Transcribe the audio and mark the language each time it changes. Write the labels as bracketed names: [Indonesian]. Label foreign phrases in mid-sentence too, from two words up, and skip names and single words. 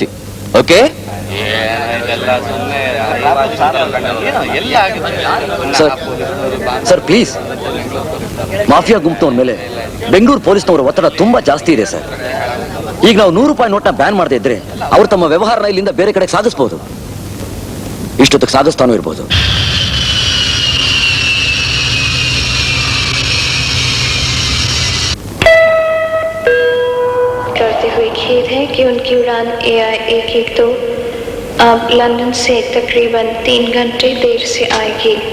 [English] OK sir, please. [Kannada] ಮಾಫಿಯಾ ಗುಂಪಿನವ್ರ ಮೇಲೆ ಬೆಂಗಳೂರು ಪೊಲೀಸ್ನವರ ಒತ್ತಡ ತುಂಬಾ ಜಾಸ್ತಿ ಇದೆ ಸರ್. ಈಗ ನಾವು 100 ರೂಪಾಯಿ ನೋಟ್ನ ಬ್ಯಾನ್ ಮಾಡದೇ ಇದ್ರೆ ಅವ್ರು ತಮ್ಮ ವ್ಯವಹಾರನ ಇಲ್ಲಿಂದ ಬೇರೆ ಕಡೆಗೆ ಸಾಗಿಸಬಹುದು. ಇಷ್ಟೊತ್ತಿಗೆ ಸಾಗಿಸ್ತಾನೂ ಇರ್ಬೋದು. [Hindi] करते हुए खेद है कि उनकी उड़ान AI 112 अब लंदन से तकरीबन 3 घंटे देर से आएगी।